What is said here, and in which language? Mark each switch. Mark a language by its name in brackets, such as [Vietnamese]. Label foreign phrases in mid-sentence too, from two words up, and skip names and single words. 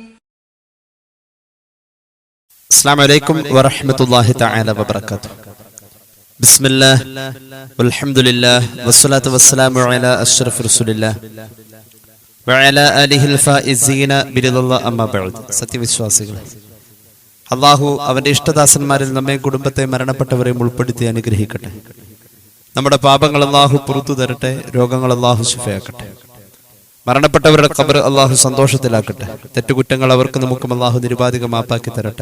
[Arabic] السلام عليكم ورحمة الله تعالى وبركاته. بسم الله والحمد لله والصلاة والسلام على أشرف رسول الله وعلى آله الفائزين برضا الله أما بعد. [Malayalam] സത്യവിശ്വാസികളെ, അള്ളാഹു അവന്റെ ഇഷ്ടദാസന്മാരിൽ നമ്മെ കുടുംബത്തെ മരണപ്പെട്ടവരെയും ഉൾപ്പെടുത്തി അനുഗ്രഹിക്കട്ടെ. നമ്മുടെ പാപങ്ങൾ അള്ളാഹു പുറത്തു തരട്ടെ, രോഗങ്ങൾ അള്ളാഹു ശിഫയാക്കട്ടെ, മരണപ്പെട്ടവരുടെ ഖബർ അള്ളാഹു സന്തോഷത്തിലാക്കട്ടെ, തെറ്റുകുറ്റങ്ങൾ അവർക്ക് നമുക്കും അള്ളാഹു നിരുപാധികം മാപ്പാക്കി തരട്ടെ.